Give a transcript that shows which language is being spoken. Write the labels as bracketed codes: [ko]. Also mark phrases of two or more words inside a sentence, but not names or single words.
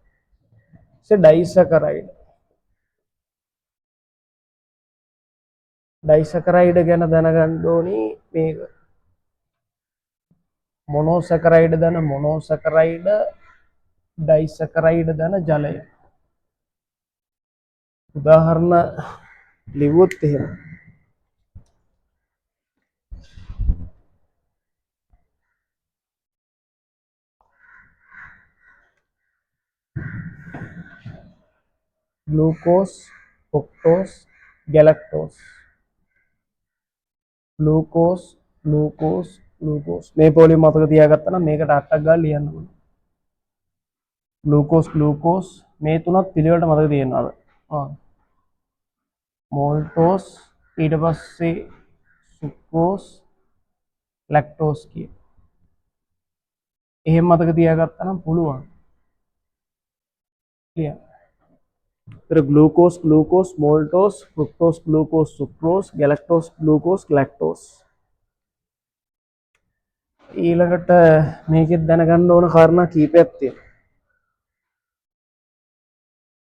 [si] ඩයිසකරයිඩ් ගැන දැනගන්න ඕනේ මේක. මොනෝසකරයිඩ් දන මොනෝසකරයිඩ්, ඩයිසකරයිඩ් දන ජලය. උදාහරණ ලිව්වොත් එහෙම [en] glucose, fructose, galactose. [si] glucose මේ පොලිම මතක තියාගත්තා නම් මේකට 8ක් ගාලා ලියන්න ඕනේ. glucose මේ තුනක් පිළිවෙලට මතක තියෙනවාද? maltose ඊට පස්සේ [en] sucrose lactose [si] කිය. එහෙම මතක තියාගත්තා නම් පුළුවන්. ලියන්න. [en] glucose, maltose, fructose, glucose, sucrose, galactose, glucose, lactose. [si] ඊළඟට මේකෙත් දැනගන්න ඕන කාරණා කීපයක් තියෙනවා.